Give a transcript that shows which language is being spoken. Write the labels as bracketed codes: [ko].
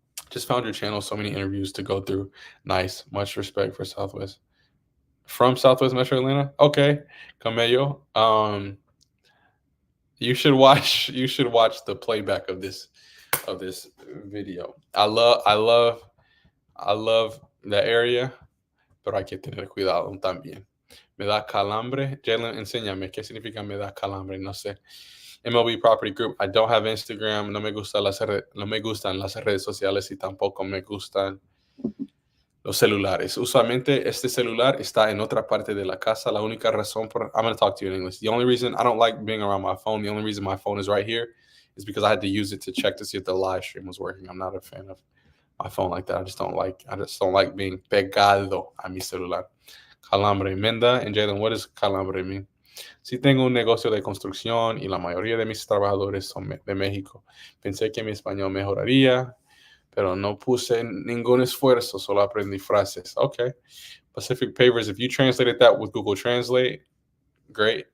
[en] Just found your channel, so many interviews to go through. Nice. Much respect for Southwest. From Southwest Metro Atlanta? Okay. Camello. You should watch the playback of this video. I love the area, [es] pero hay que tener cuidado también. Me da calambre. Jalen, enséñame qué significa me da calambre, no sé. MLB Property Group. [en] I don't have Instagram. [es] No me gustan las redes sociales y tampoco me gustan los celulares. Usualmente este celular está en otra parte de la casa. La única razón por [en] I'm going to talk to you in English. The only reason I don't like being around my phone, the only reason my phone is right here is because I had to use it to check to see if the live stream was working. I'm not a fan of my phone like that. I just don't like being [es] pegado a mi celular. [en] Calambre. Menda and Jalen, what does calambre mean? [es] Sí tengo un negocio de construcción y la mayoría de mis trabajadores son de México. Pensé que mi español mejoraría, pero no puse ningún esfuerzo, solo aprendí frases. [en] Okay. Pacific Pavers, if you translated that with Google Translate, great.